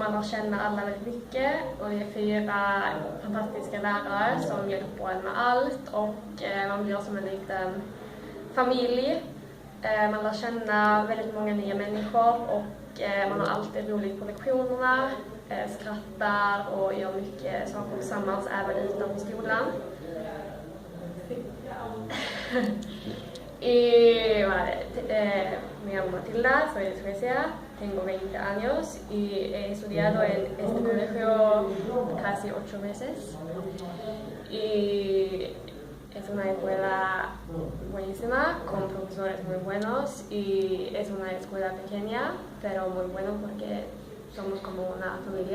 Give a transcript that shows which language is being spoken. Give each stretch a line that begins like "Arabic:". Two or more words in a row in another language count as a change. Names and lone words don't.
Swedish: Man har känna alla väldigt mycket, och det är 4 fantastiska lärare som hjälper en med allt, och man blir som en liten familj. Man lär känna väldigt många nya människor, och man har alltid roligt på lektionerna, skrattar och gör mycket saker tillsammans även utanför skolan.
Spanish: Me llamo Matilda, soy de Suecia, tengo 20 años y he estudiado en este colegio casi 8 meses. Y es una escuela buenísima, con profesores muy buenos, y es una escuela pequeña, pero muy bueno porque somos como una familia.